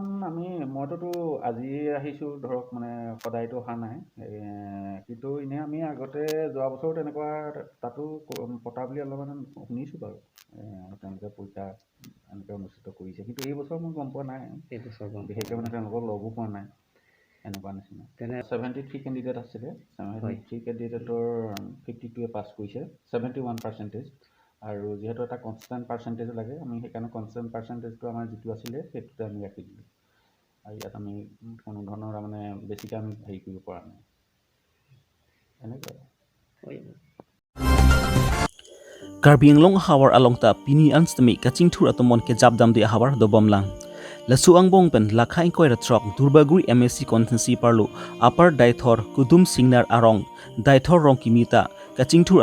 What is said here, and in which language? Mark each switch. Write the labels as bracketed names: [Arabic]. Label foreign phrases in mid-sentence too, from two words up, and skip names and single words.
[Assamese] মইতো আজি আহিছোঁ ধৰক মানে সদায়তো অহা নাই কিন্তু এনেই আমি আগতে যোৱা বছৰ তেনেকুৱা তাতো পতা বুলি অলপমান শুনিছোঁ বাৰু তেওঁলোকে পৰীক্ষা এনেকৈ অনুষ্ঠিত কৰিছে কিন্তু এই বছৰ মই গম পোৱা নাই বিশেষকৈ মানে তেওঁলোকক লগো পোৱা নাই এনেকুৱা নিচিনা 73 কেণ্ডিডেট আছিলে 73 কেণ্ডিডেটৰ 52 পাছ কৰিছে 71%। আৰু যেহেতু এটা [English] constant percentage [Assamese] লাগে আমি সেইকাৰণে [English] constant percentageটো [Assamese] আমাৰ যিটো আছিলে সেইটোতে আমি ৰাখি দিলোঁ আৰু ইয়াত আমি কোনো ধৰণৰ মানে বেছিকৈ আমি হেৰি কৰিব পৰা নাই এনেকৈ [Karbi] Karbi Long hawar along ta pini anstami kaching thur atomon ke jabdam de hawar do bomlang lasu ang bong pen lakha inquiry trok durbaguri MSc contency parlo upper daithor kudum singnar arong daithor rong kimita kaching thur